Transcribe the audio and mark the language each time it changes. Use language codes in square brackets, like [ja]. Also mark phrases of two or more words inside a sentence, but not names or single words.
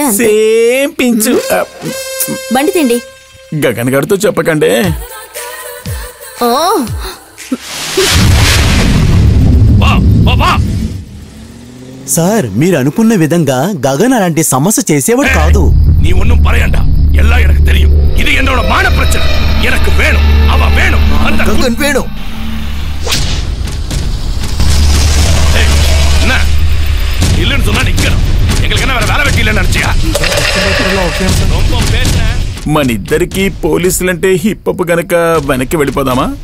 [en] Same pinch. [te] బండి తిండి. గగన్ గారితో చెప్పకండి. సార్, మీరు అనుకున్న విధంగా గగన్ అలాంటి సమస్య చేసేవాడు కాదు. [ta] நீ ஒன்னும் பரையண்டா, எல்லாம் எனக்கு தெரியும். இது என்னோட மான பிரச்சனை. எனக்கு வேணும், அவ வேணும், அந்த [te] గగన్ వేణు. [ta] என்ன இல்லன்னு சொன்னா நிக்கணும். எங்களுக்கு என்ன வேற வேலை வெட்டி இல்லன்னு நினைச்சியா? ரொம்ப பேசுறேன். [te] మనిద్దరికి పోలీసులంటే హిప్పప్పు గనక వెనక్కి వెళ్ళిపోదామా?